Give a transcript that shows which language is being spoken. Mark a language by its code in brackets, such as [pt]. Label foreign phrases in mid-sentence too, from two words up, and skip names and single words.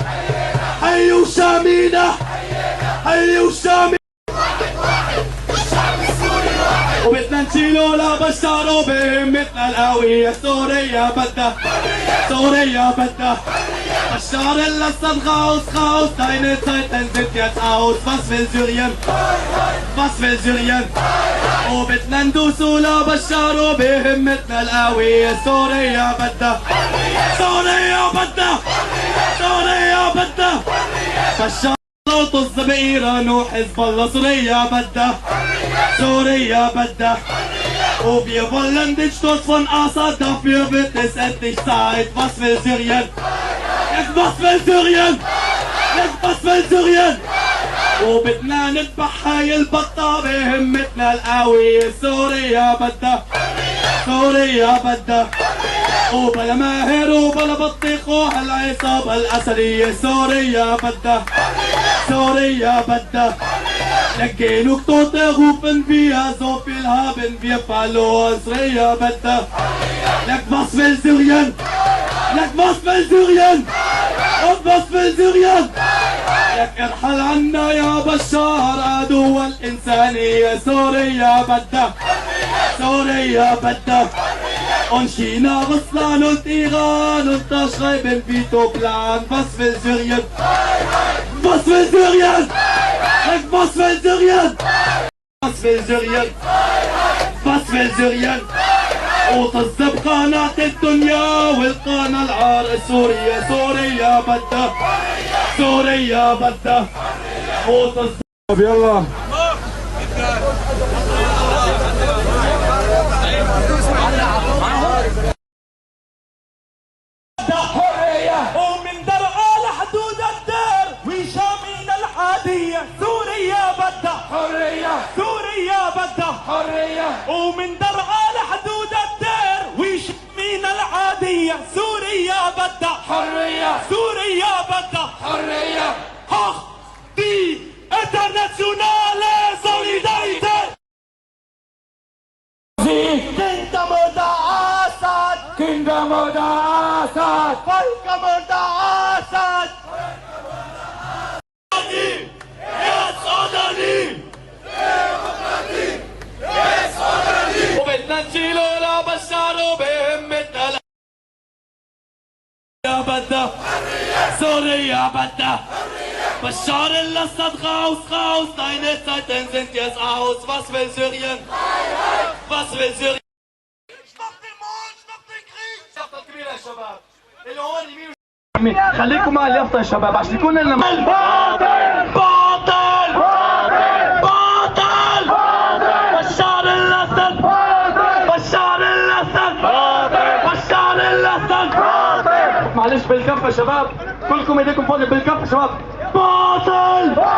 [ar] حيوا شامينا، حيوا شامينا. وبدنا نشيلو لبشار وبهمتنا القوية. سوريا بدها، سوريا بدها بشار الأسد. [de] Raus, raus, deine Zeiten sind jetzt aus. Was will Syrien? Was will Syrien? [ar] وبدنا ندوسو لبشار وبهمتنا القوية. سوريا بدها، سوريا بدها، سوريا بدها بشار وطز بإيران وحزب الله. سوريا بدها، سوريا بدها [de] wir wollen den Sturz von Assad, dafür wird es endlich Zeit. Was will Syrien? Was will Syrien? Was will Syrien? [ar] وبدنا نذبح هاي البطة بهمتنا القوية. سوريا بدها، سوريا بدها وبلا ماهر وبلا بطيخ وهالعصابة الأسرية. سوريا بدها، سوريا بدها لك [de] genug Tote rufen wir, so viel haben wir verloren. Syrien [ar] بدها لك [de] was will Syrien? لك was will Syrien? Und was will Syrien? [ar] لك ارحل عنا يا بشار عدو الإنسانية. سوريا بدها، سوريا بدها [de] und China, Russland und Iran unterschreiben Veto-Plan. Was will Syrien? Was will Syrien? Was will Syrien? Was will Syrien? Was will Syrien? [ar] وتصب قناة الدنيا والقناة العار. سوريا، سوريا بدها، سوريا بدها وتصب. يلا ومن درعا لحدود الدير وشامين العادية. سوريا بدها حرية، سوريا بدها حرية. ومن درعا لحدود الدير وشامين العادية. سوريا بدها حرية، سوريا بدها حرية. [de] Hoch die internationale Solidarität. Kindermutter Assad, Kindermutter Assad, Völkermutter Assad. Jetzt oder nie! Demokratie! Jetzt oder nie! [ar] وبدنا نشيلو لبشار وبهمتنا. سوريا بدها، سوريا بدها بشار الأسد. [de] Raus, raus, deine Zeiten sind jetzt aus. Was will Syrien? Was will Syrien? Stopp den Mord, stopp den Krieg! Stopp das Gewehr, Shabab! [ar] خليكم مع اليافطة يا شباب عشان يكون لنا باطل باطل باطل بشار الأسد بشار الأسد بشار الأسد معلش بالكف يا شباب كلكم ايديكم فاضية بالكف يا شباب باطل